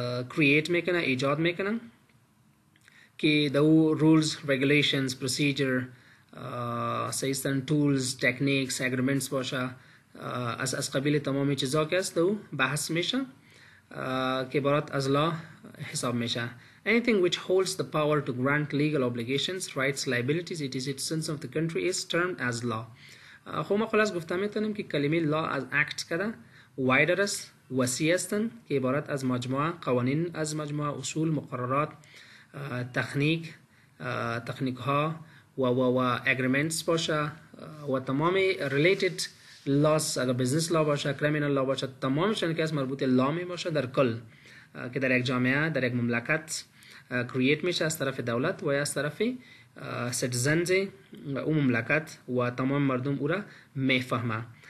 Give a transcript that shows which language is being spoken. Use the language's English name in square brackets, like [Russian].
[Persian] کرییت میکنه، ایجاد میکنه که دو رولز، ریگولیشنز، پروسیجر، سیستم، تولز، تکنیکس، اگریمنتس باشه، از قبیل تمامی چیزا که است دو بحث میشه که عبارت از لا حساب میشه. [English] Anything which holds the power to grant legal obligations, rights, liabilities, it is citizens of the country is termed as law. [Persian] خب ما خلاص گفته میتونیم که کلمه لا از اکت کده وایدر است، وسیع استن که عبارت از مجموعه قوانین، از مجموعه اصول، مقررات، تکنیک ها و اگریمنتس باشه و تمام ریلیتد لاس، اگر بزنس لا باشه، کریمینال لا باشه، تمامشان که از مربوط لا می باشه در کل که در یک جامعه، در یک مملکت کرییت میشه از طرف دولت و یا از طرف سیتیزنز او مملکت و تمام مردم او را میفهمه.